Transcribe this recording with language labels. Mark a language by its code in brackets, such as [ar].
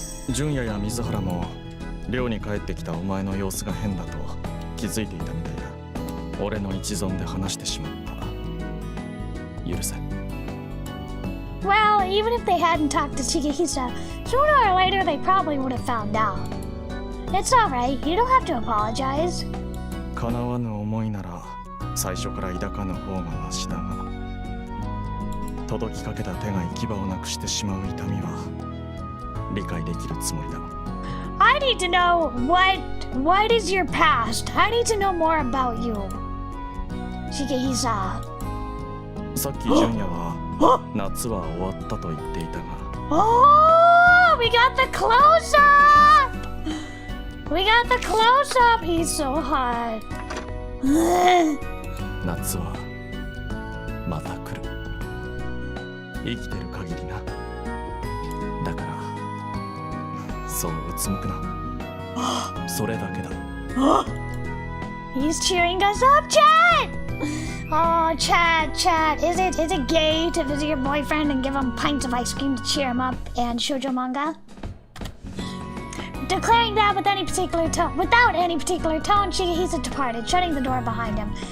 [ja] 純也や水原も寮に帰ってきたお前の様子が変だと気づいていたみたいだ。俺の一存で話してしまった。許せ。 [en] Well, even if they hadn't talked to Shigehisa, sooner or later they probably would have found out. It's alright, you don't have to apologize. [ja] 叶わぬ思いなら最初から抱かぬ方がマシだが、届きかけた手が行き場をなくしてしまう痛みは理解できるつもりだ。 [en] I need to know what is your past? I need to know more about you. Shigehisa. [ja] さっき純也は夏は終わったと言っていたが。 [en] Oh, we got the close-up! We got the close-up! He's so hot. [ja] 夏はまた来る。生きてる限りな。だからそううつむくな。それだけだ。 [en] He's cheering us up, Chad! Oh, Chad, is it gay to visit your boyfriend and give him pints of ice cream to cheer him up and shoujo manga? Declaring that without any particular tone, Shigehisa departed, shutting the door behind him.